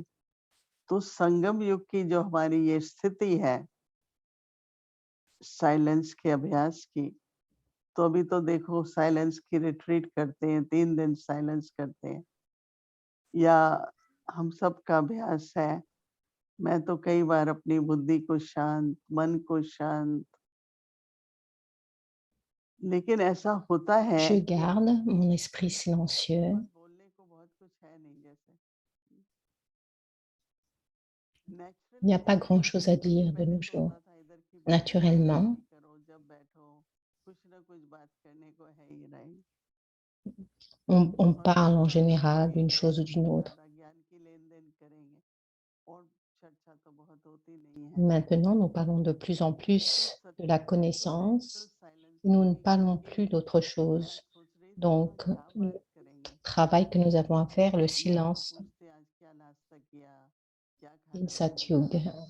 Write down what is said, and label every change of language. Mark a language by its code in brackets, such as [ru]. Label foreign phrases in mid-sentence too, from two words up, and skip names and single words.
[hi] तो संगम युग की जो हमारी ये स्थिति है साइलेंस के अभ्यास की, तो अभी तो देखो साइलेंस की रिट्रीट करते हैं, 3 दिन साइलेंस करते हैं, या हम सब का अभ्यास है। मैं तो कई बार अपनी बुद्धि को शांत, मन को शांत, लेकिन ऐसा होता है [fr] Je garde mon esprit silencieux. [hi] बोलने को बहुत कुछ है नहीं जैसे। [fr] Il n'y a pas grand-chose à dire de nos jours. Naturellement, [hi] जब बैठो कुछ ना कुछ बात करने को है ही नहीं। [fr] on parle en général d'une chose ou d'une autre. Maintenant, nous parlons de plus en plus de la connaissance. Nous ne parlons plus d'autre chose. Donc, le travail que nous avons à faire, le silence, in Satyug.